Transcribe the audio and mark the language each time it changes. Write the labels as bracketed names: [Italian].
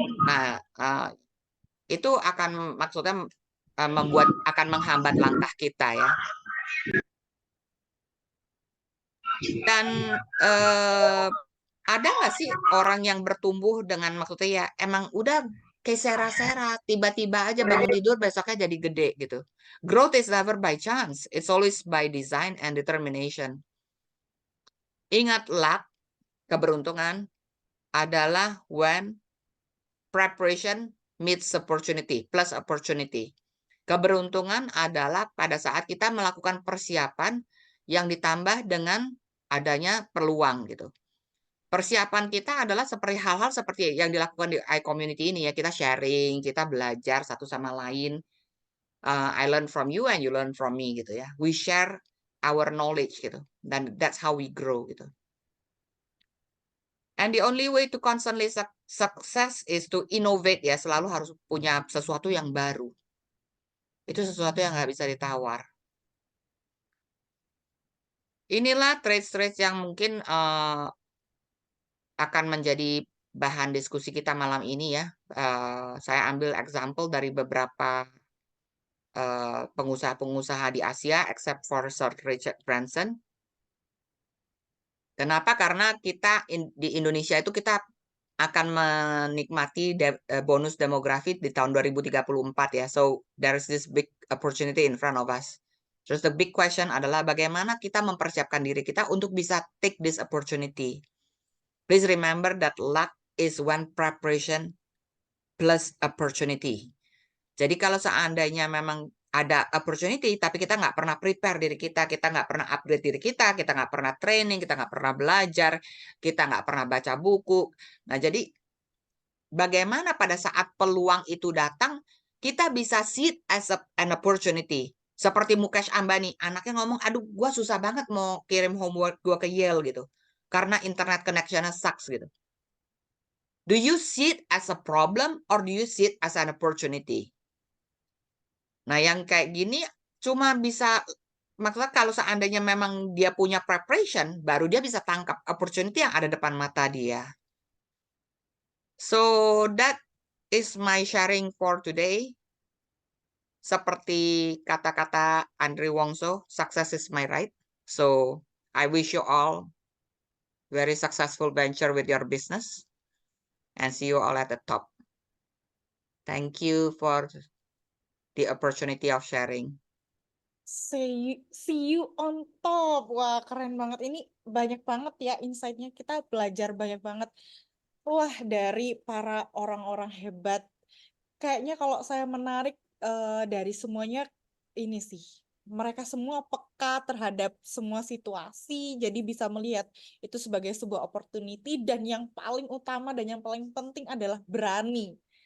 [Indonesian] Nah, itu akan maksudnya akan menghambat langkah kita ya. Dan ada nggak sih orang yang bertumbuh dengan maksudnya ya emang udah kayak sera-sera, tiba-tiba aja bangun tidur besoknya jadi gede gitu. [English] Growth is never by chance, it's always by design and determination. [Indonesian] Ingat, [English] luck, [Indonesian] keberuntungan adalah [English] when preparation meets opportunity, plus opportunity. [Indonesian] Keberuntungan adalah pada saat kita melakukan persiapan yang ditambah dengan adanya peluang gitu. Persiapan kita adalah seperti hal-hal seperti yang dilakukan di iCommunity ini ya, kita sharing, kita belajar satu sama lain. [English] I learn from you and you learn from me [Indonesian] gitu ya. [English] We share our knowledge [Indonesian] gitu. Dan [English] that's how we grow gitu. And the only way to constantly success is to innovate ya, [Indonesian] selalu harus punya sesuatu yang baru. Itu sesuatu yang nggak bisa ditawar. Inilah traits-traits yang mungkin akan menjadi bahan diskusi kita malam ini ya. Saya ambil example dari beberapa pengusaha-pengusaha di Asia, [English] except for [Indonesian] Sir Richard Branson. Kenapa? Karena kita di Indonesia itu kita akan menikmati bonus demografi di tahun 2034 ya. [English] So there's this big opportunity in front of us. [Indonesian] Terus [English] the big question [Indonesian] adalah bagaimana kita mempersiapkan diri kita untuk bisa [English] take this opportunity. Please remember that luck is when preparation plus opportunity. [Indonesian] Jadi kalau seandainya memang ada opportunity, tapi kita nggak pernah prepare diri kita nggak pernah upgrade diri kita nggak pernah training, kita nggak pernah belajar, kita nggak pernah baca buku. Nah, jadi bagaimana pada saat peluang itu datang, kita bisa [English] see it as an opportunity. [Indonesian] Seperti Mukesh Ambani, anaknya ngomong, aduh gua susah banget mau kirim homework gua ke Yale gitu. Karena [English] internet connection-nya sucks [Indonesian] gitu. [English] Do you see it as a problem or do you see it as an opportunity? [Indonesian] Nah, yang kayak gini cuma bisa, maksudnya kalau seandainya memang dia punya preparation, baru dia bisa tangkap opportunity yang ada depan mata dia. [English] So, that is my sharing for today. [Indonesian] Seperti kata-kata Andre Wongso, [English] success is my right. So, I wish you all very successful venture with your business and see you all at the top. Thank you for the opportunity of sharing. See you on top. [Indonesian] Wah, keren banget. Ini banyak banget ya insight-nya. Kita belajar banyak banget. Wah, dari para orang-orang hebat. Kayaknya kalau saya menarik dari semuanya ini sih. Mereka semua peka terhadap semua situasi, jadi bisa melihat itu sebagai sebuah opportunity, dan yang paling utama dan yang paling penting adalah berani.